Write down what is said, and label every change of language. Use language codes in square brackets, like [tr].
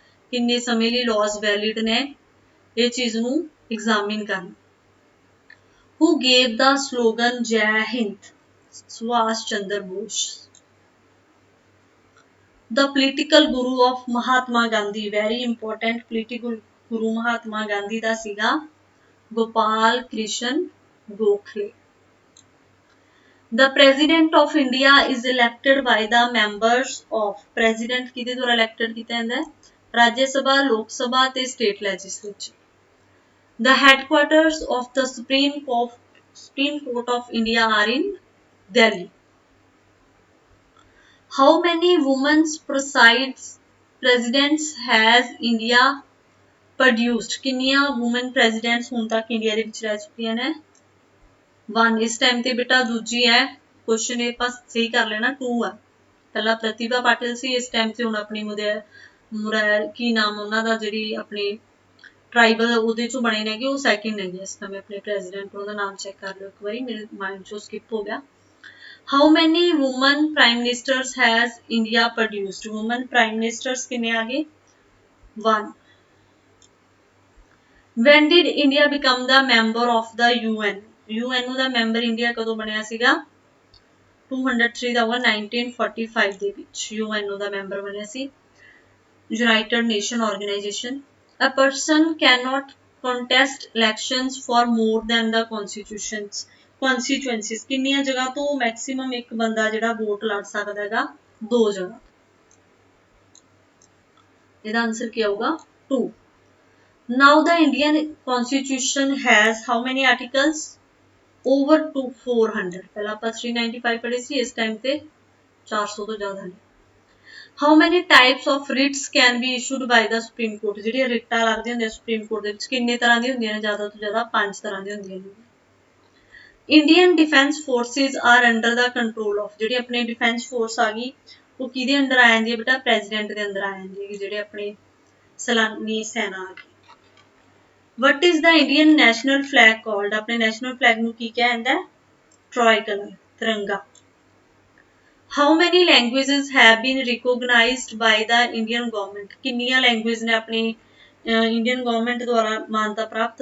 [pa] ਕਿੰਨੇ ਸਮੇਂ ਲਈ laws valid ਨੇ, ਇਹ ਚੀਜ਼ ਨੂੰ examine ਕਰਨਾ। [en] Who gave the slogan Jai Hind? Subhash Chandra Bose। The political guru of Mahatma Gandhi, very important political guru Mahatma Gandhi ਦਾ ਸੀਗਾ Gopal Krishan Gokhale। The president of India is elected by the members of। [pa] president ਕਿਹਦੇ ਦੁਆਰਾ elected ਕੀਤਾ ਜਾਂਦਾ ਹੈ? ਰਾਜ ਸਭਾ, ਲੋਕ ਸਭਾ ਤੇ state legislature। [en] The headquarters of the Supreme Court of India are in Delhi। How many women's presidents has India produced? [pa] किन्नियां women presidents ਹੁਣ तक इंडिया ਦੇ ਵਿੱਚ ਰਹਿ ਚੁੱਕੀਆਂ ਨੇ? 1 ਇਸ ਟਾਈਮ ਤੇ ਬੇਟਾ ਦੂਜੀ ਹੈ, ਕੁਐਸਚਨ ਇਹ ਪਾਸ ਸਹੀ ਕਰ ਲੈਣਾ। 2 ਹੈ, ਪਹਿਲਾਂ ਪ੍ਰਤਿਭਾ ਪਾਟਿਲ ਸੀ, ਇਸ ਟਾਈਮ ਤੇ ਹੁਣ ਆਪਣੀ ਮੁਰੈਰ ਕੀ ਨਾਮ ਉਹਨਾਂ ਦਾ ਜਿਹੜੀ ਆਪਣੀ ਟ੍ਰਾਈਬਲ ਉਹਦੇ ਚੋਂ ਬਣੇ ਨੇਗੇ, ਉਹ ਸੈਕਿੰਡ ਹੈਗੇ ਇਸ ਸਮੇਂ ਆਪਣੇ ਪ੍ਰੈਜ਼ੀਡੈਂਟ। ਉਹਦਾ ਨਾਮ ਚੈੱਕ ਕਰ ਲਿਓ ਇੱਕ ਵਾਰੀ, ਮੇਰੇ ਮਾਈਂਡ ਚੋਂ ਸਕਿਪ ਹੋ ਗਿਆ। [en] How many women prime ministers has India produced? [pa] Women prime ministers किन्ने आ गए? 1। [en] When did India become the member of the UN? [pa] UN ਦਾ member India ਕਦੋਂ ਬਣਿਆ ਸੀਗਾ? 203 ਦਾ ਹੋਗਾ 1945 ਦੇ ਵਿੱਚ UN ਦਾ member ਬਣਿਆ ਸੀ। [en] United Nation Organization। A person cannot contest elections for more than the constituencies। [pa] ਕਿੰਨੀਆਂ ਜਗ੍ਹਾ ਤੋਂ ਮੈਕਸਿਮਮ ਇੱਕ ਬੰਦਾ ਜਿਹੜਾ ਵੋਟ ਲੜ ਸਕਦਾ ਹੈਗਾ? 2 ਜਗ੍ਹਾ। ਇਹਦਾ ਆਨਸਰ ਕੀ ਆਊਗਾ? 2। [en] Now the Indian Constitution has how many articles? Over to 400। [pa] ਪਹਿਲਾਂ ਆਪਾਂ 395 ਪੜ੍ਹੇ ਸੀ, ਇਸ ਟਾਈਮ ਤੇ 400 ਤੋਂ ਜ਼ਿਆਦਾ ਨੇ। [en] How many types of writs can be issued by the Supreme Court? [pa] ਜਿਹੜੀਆਂ ਰਿਟਾਂ ਲੱਗਦੀਆਂ ਹੁੰਦੀਆਂ ਸੁਪਰੀਮ ਕੋਰਟ ਦੇ ਵਿੱਚ ਕਿੰਨੇ ਤਰ੍ਹਾਂ ਦੀਆਂ ਹੁੰਦੀਆਂ ਨੇ? ਜ਼ਿਆਦਾ ਤੋਂ ਜ਼ਿਆਦਾ 5 ਤਰ੍ਹਾਂ ਦੀਆਂ ਹੁੰਦੀਆਂ ਨੇ। [en] Indian Defence Forces are under the control of। [pa] ਜਿਹੜੀ ਆਪਣੀ ਡਿਫੈਂਸ ਫੋਰਸ ਆ ਗਈ ਉਹ ਕਿਹਦੇ ਅੰਡਰ ਆ ਜਾਂਦੀ ਹੈ ਬੇਟਾ? ਪ੍ਰੈਜ਼ੀਡੈਂਟ ਦੇ ਅੰਦਰ ਆ ਜਾਂਦੀ ਹੈ, ਜਿਹੜੇ ਆਪਣੇ ਸਲਾਨੀ ਸੈਨਾ ਆ ਗਈ। [en] What is the Indian national flag called? [pa] ਆਪਣੇ ਨੈਸ਼ਨਲ ਫਲੈਗ ਨੂੰ ਕੀ ਕਿਹਾ ਜਾਂਦਾ ਹੈ? ਟ੍ਰਾਈ ਕਲਰ, ਤਿਰੰਗਾ। [en] How many languages have been recognized by the Indian government? [pa] ਕਿੰਨੀਆਂ ਲੈਂਗੁਏਜ ਨੇ ਆਪਣੀ ਇੰਡੀਅਨ ਗਵਰਨਮੈਂਟ ਦੁਆਰਾ ਮਾਨਤਾ ਪ੍ਰਾਪਤ?